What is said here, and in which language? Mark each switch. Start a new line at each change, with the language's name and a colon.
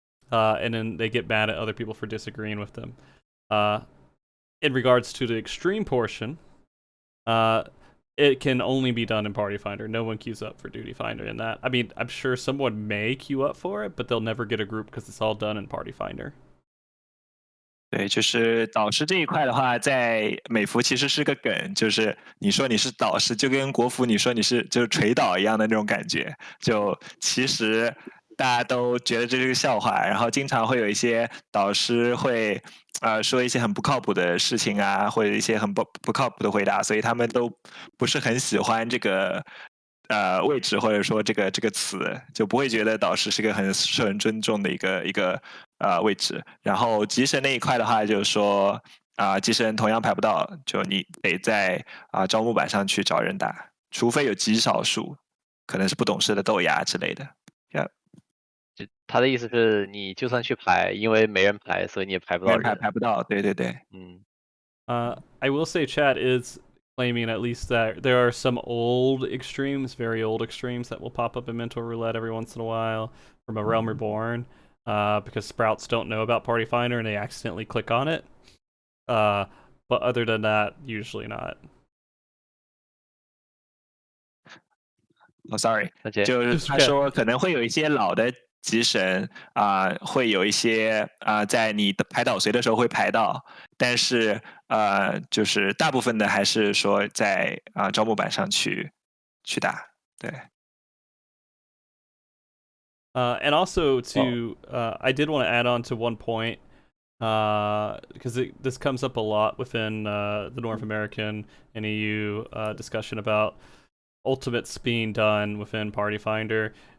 English: And then they get mad at other people for disagreeing with them. In regards to the extreme portion, it can only be done in Party Finder. No one queues up for Duty Finder in that. I mean, I'm sure someone may queue up for it, but they'll never get a group because it's all done in Party Finder.
Chinese: 对，就是导师这一块的话，在美服其实是个梗，就是你说你是导师，就跟国服你说你是就是锤导一样的那种感觉。就其实大家都觉得这是个笑话，然后经常会有一些导师会说一些很不靠谱的事情啊，或者一些很不靠谱的回答，所以他们都不是很喜欢这个位置或者说这个词，就不会觉得导师是个很受人尊重的一个位置。然后极神那一块的话，就是说极神同样排不到，就你得在招募板上去找人打，除非有极少数，可能是不懂事的豆芽之类的。他的意思是你就算去排，因为没人排，所以你也排不到人。排不到，对对对。
English: I will say chat is claiming at least that there are some old extremes, very old extremes that will pop up in Mentor Roulette every once in a while from A Realm Reborn because Sprouts don't know about Party Finder and they accidentally click on it. But other than that, usually not. Oh, sorry，
Chinese: 就是他说可能会有一些老的极神会有一些在你的排导随的时候会排到，但是就是大部分的还是说在招募板上去打，对。
English: And also I did want to add on to one point because this comes up a lot within the North American and EU discussion about ultimates being done within Party Finder.